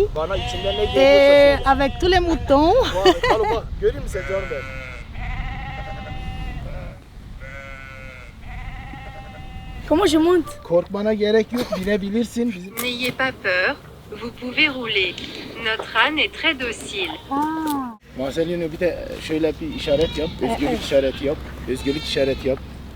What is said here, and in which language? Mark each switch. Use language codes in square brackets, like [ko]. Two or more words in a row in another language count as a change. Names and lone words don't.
[fr] Et avec tous les moutons. Comment je monte? N'ayez pas peur, vous pouvez rouler. Notre âne est très docile. [tr] Marcelino bir de şöyle bir işaret yap, özgürlük işareti yap, özgürlük işareti yap.